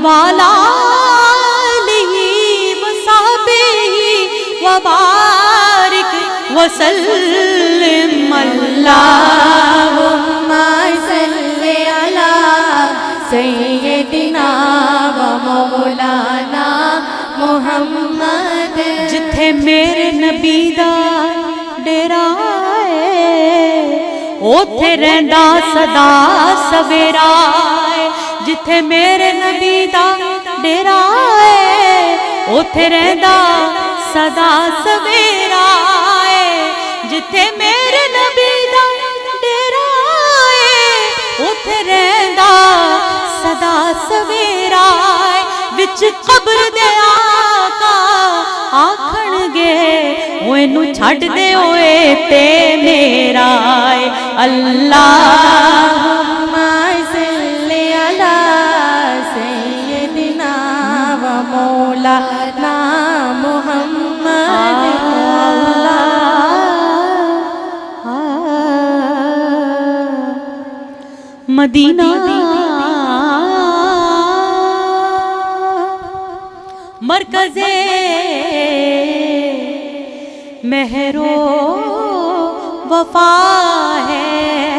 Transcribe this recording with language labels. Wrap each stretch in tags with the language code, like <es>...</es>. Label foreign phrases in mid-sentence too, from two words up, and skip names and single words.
<ar>وعلى آله وصحبه وبارك وسلم. اللهم صل على سيدنا ومولانا محمد.</ar> <pa>جتھے میرے نبی دا ڈیرا ہے، اوتھے رہندا سدا سویرا ہے. جتھے میرے نبی دا ڈیرا ہے اوتھے رہندا سدا سویرا ہے. جتھے میرے نبی دا ڈیرا ہے اوتھے رہندا سدا سویرا ہے. وچ قبر دے آقا آکھنگے اوئے نوں چھڈ دے اوئے تے میرا ہے.</pa> <ar>اللهم صل على سيدنا ومولانا محمد.</ar> <ur>مدینہ مرکزِ مہرو وفا ہے.</ur>